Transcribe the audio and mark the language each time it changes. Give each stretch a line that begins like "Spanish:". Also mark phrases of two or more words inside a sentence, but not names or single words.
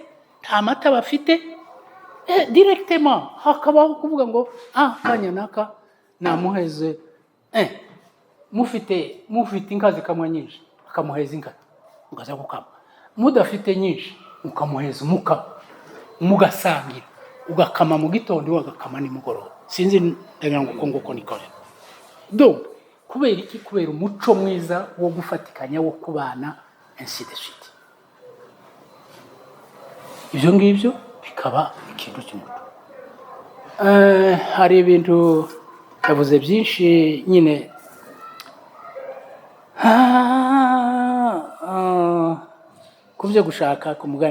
Kinyarwanda: nta mata bafite directement hakabaho kuvuga ngo Kanyanaka namuheze mufite inka zikamwa nyinshi akamuheza inka ugaza gukama, mudafite nyinshi ukamuheza umukama mugasangira ugakama mu gitondo wagakama nimugoroba. Sinzi ndagira ngo nguko nikore. Donc kubera iki? Kubera umuco mwiza wo gufatikanya wo kubana
French: ainsi de suite.
Kinyarwanda: Ibyo ngibyo bikaba ikintu cy'umuco. Hari ibintu yavuze byinshi nyine kubyo gushaka ku mugani.